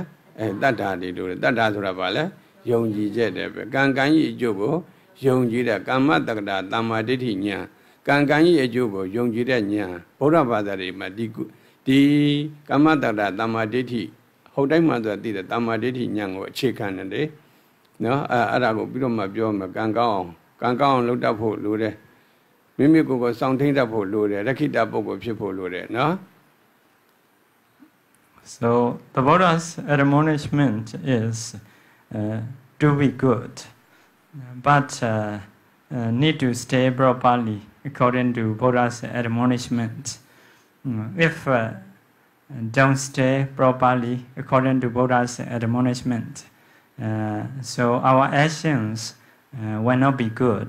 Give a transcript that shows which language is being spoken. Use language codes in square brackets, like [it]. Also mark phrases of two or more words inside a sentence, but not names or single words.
[my] တတ္တာတွေလို့တတ္တာဆိုတာပါလဲယုံကြည်ချက်တယ်ပဲကံကံကြီးအကျိုးကိုယုံကြည်တဲ့ကမ္မတက္ကတာသမ္မာဒိဋ္ဌိဉာဏ်ကံကံကြီးအကျိုးကိုယုံကြည်တဲ့ဉာဏ်ဗုဒ္ဓဘာသာတွေမှာဒီကမ္မတက္ကတာသမ္မာဒိဋ္ဌိဟုတ်တိုင်းမှဆိုသိတဲ့သမ္မာဒိဋ္ဌိဉာဏ်ကိုအခြေခံနေတယ်နော်အဲ့ဒါကိုပြီးတော့မှပြောမှာကံကောင်းအောင်လုပ်တတ်ဖို့လိုတယ်မိမိကိုယ်ကိုစောင့်ထိန်တတ်ဖို့လိုတယ်ရခိတပုဂ္ဂိုလ်ဖြစ်ဖို့လိုတယ်နော် [en] So the Buddha's admonishment is to be good, but need to stay properly according to Buddha's admonishment. If don't stay properly according to Buddha's admonishment, so our actions will not be good.